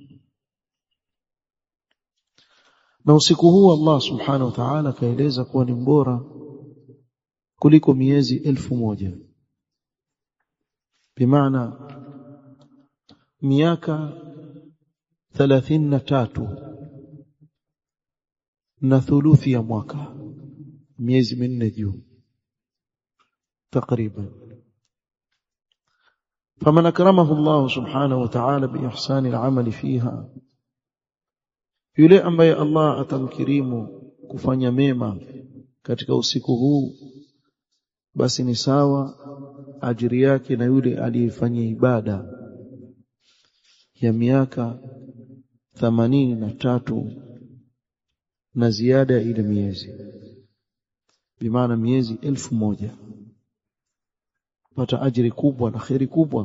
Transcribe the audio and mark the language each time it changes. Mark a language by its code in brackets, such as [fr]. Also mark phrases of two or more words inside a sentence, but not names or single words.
[sw] Na usiku huu Allah [ar] سبحانه وتعالى [sw] kaeleza kuwa ni bora kuliko miezi 1000, bimaana miaka 33 na thuluthi ya mwaka, miezi minne juu takriban. [ar] فمن أكرمه الله سبحانه وتعالى بإحسان العمل فيها, [sw] yule ambaye Allah atamkirimu kufanya mema katika usiku huu, basi ni sawa ajiri yake na yule aliyefanya ibada ya miaka 83 na ziada ya ile miezi, bimaana miezi 1000, pata ajiri kubwa na khairi kubwa.